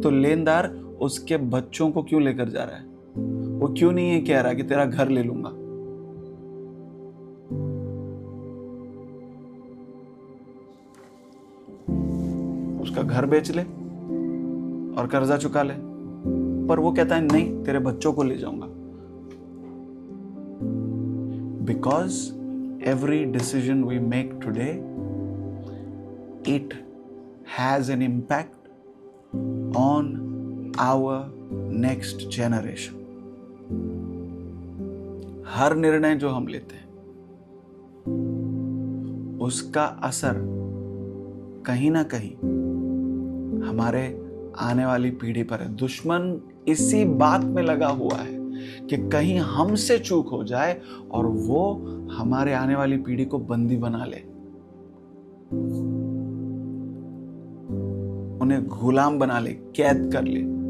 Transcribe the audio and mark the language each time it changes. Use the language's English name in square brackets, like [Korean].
[Hindi] तो लेनदार उसके बच्चों को क्यों लेकर जा रहा है? वो क्यों नहीं ये कह रहा कि तेरा घर ले लूंगा? उसका घर बेच ले और कर्जा चुका ले, पर वो कहता है नहीं, तेरे बच्चों को ले जाऊंगा. [English] Because every decision we make today, it has an impact on our next generation. [Hindi] हर निर्णय जो हम लेते हैं उसका असर कहीं ना कहीं हमारे आने वाली पीढ़ी पर है. दुश्मन इसी बात में लगा हुआ है कि कहीं हमसे चूक हो जाए और वो हमारे आने वाली पीढ़ी को बंदी बना ले, उन्हें गुलाम बना ले, कैद कर ले.